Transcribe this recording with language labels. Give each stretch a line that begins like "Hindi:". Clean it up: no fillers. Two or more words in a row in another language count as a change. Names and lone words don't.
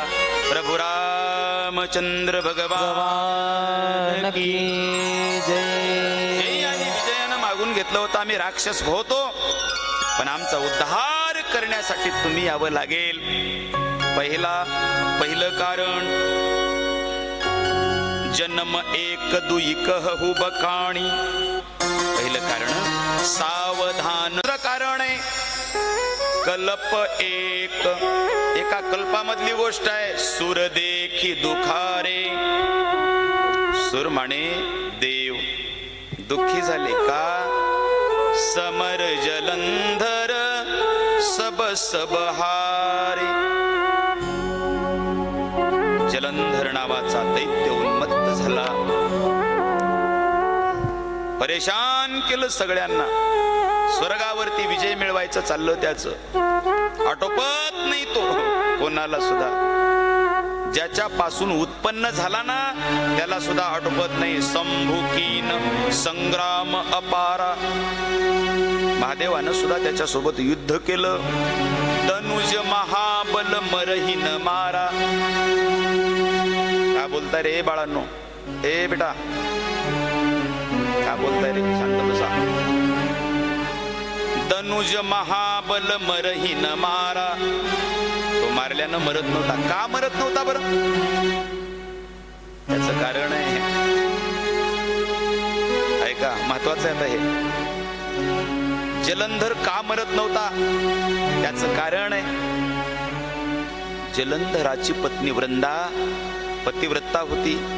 Marathi: प्रभू रामचंद्र भगवान की जय. जय आणि विजयानं मागून घेतलं होतं, आम्ही राक्षस होतो, पण आमचा उद्धार करण्यासाठी तुम्ही यावं लागेल. पहिलं कारण,
Awadhi: जन्म एक दुई कहू बकाणी.
Marathi: पहिलं कारण सावधान. कारण आहे कल्प एक, एका कल्पामधली गोष्ट आहे.
Awadhi: सूर देखी दुखारे.
Marathi: सूर म्हणे देव दुःखी झाले का?
Awadhi: समर जलंधर सब सब हारे.
Marathi: जलंधर नावाचा दैत्य उन्मत्त झाला, परेशान केलं सगळ्यांना. स्वर्गावरती विजय मिळवायचं चाललं त्याचं, आटोपत नाही तो कोणाला सुद्धा. ज्याच्यापासून उत्पन्न झाला ना त्याला सुद्धा आठवत नाही.
Awadhi: संभुकीन संग्राम अपारा,
Marathi: महादेवानं सुद्धा त्याच्यासोबत युद्ध केलं.
Awadhi: तनुज महाबल मरही न मारा.
Marathi: काय बोलताय रे बाळांनो, ए बेटा काय बोलताय रे, शांत बसा.
Awadhi: तनुज महाबल मरही न मारा,
Marathi: तो मारल्यानं मरत नव्हता. का मरत नव्हता बरं? त्याचं कारण आहे, ऐका महत्वाचं आहे आता हे. जलंधर का मरत नव्हता? त्याचं कारण आहे, जलंधराची पत्नी वृंदा पतिव्रता होती.